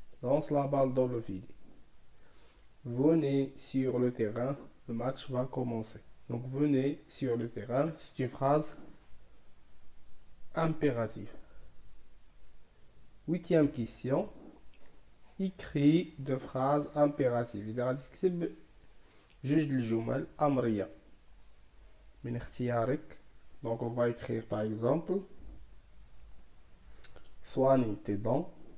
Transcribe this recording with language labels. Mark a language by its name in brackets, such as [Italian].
[French] Lance la balle dans le filet. Venez sur le terrain, le match va commencer. Donc venez sur le terrain, c'est une phrase impérative. 8e question. Écris deux phrases impératives. [Arabic] إذا غادي تكتب جوج الجمل أمرية من اختيارك. [French] Donc on va écrire par exemple soigne tes dents.